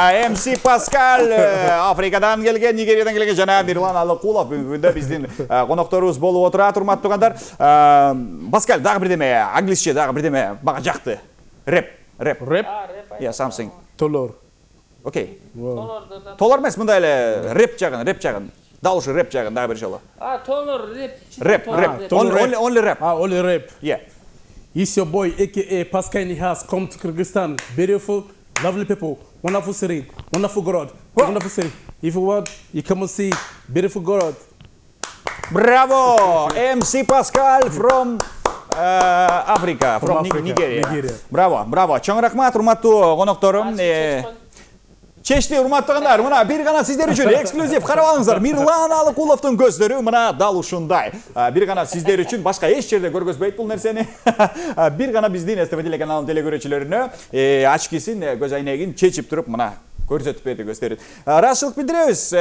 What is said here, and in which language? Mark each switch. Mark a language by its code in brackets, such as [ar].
[ky] МС Паскал Африкадан келген, Нигериядан келген жана Мирлан Алыкулов бүгүндө биздин конокторубуз болуп отурат, урматтуу туугандар. Паскал, дагы бирдеме, англисче дагы бирдеме бага жакты. [en] Рэп. Yeah, something. Толор. Окей. [ky] Толор эмес, мындай эле рэп жагын. Дал ушу рэп жагын дагы бир жолу. Толор [en] Рэп. Only rap. Only rap. Yeah. It's your boy, aka Pascal Nihas, come to Kyrgyzstan. Beautiful, lovely people, wonderful city, wonderful God, wonderful city. If you want, you come and see beautiful God. [ky] Браво! [en] МС Паскал from Africa, from Nigeria. [ky] Браво. Чоң рахмат, урматтуу конокторум. Чечти, урматтуугандар, мына бир гана сиздер үчүн эксклюзив карап алыңыздар. Мирлан Алыкуловдун көздөрү мына дал ушундай. Бир гана сиздер үчүн, башка эч жерде көргөзбөйт бул нерсени. Бир гана биздин СТВ телеканалынын телекөрүүчүлөрүнө ачкисин, көз айнегин чечип туруп мына көрсөтүп берди көздөрүн. Ыраазычылык билдиребиз.